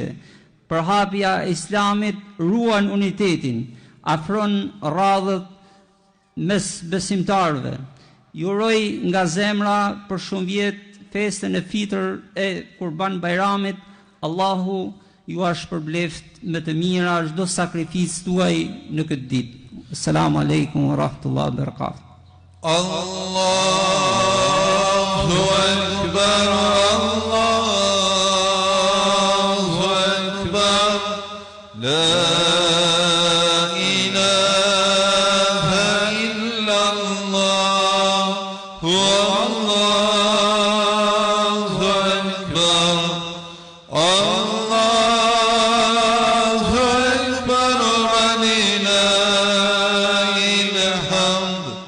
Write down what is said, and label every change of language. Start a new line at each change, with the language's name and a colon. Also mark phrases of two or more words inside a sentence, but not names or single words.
Albanian: Përhapja e Islamit ruan unitetin, afron radhët mes besimtarëve. Ju uroj nga zemra për shumë vjet festën e fitër e Kurban Bajramit. Allahu ju shpërbleft me të mira çdo sakrificë tuaj në këtë ditë.
Arabic: السلام عليكم ورحمة الله وبركاته. الله أكبر، الله أكبر، لا إله إلا الله، الله أكبر، الله أكبر، ولله الحمد.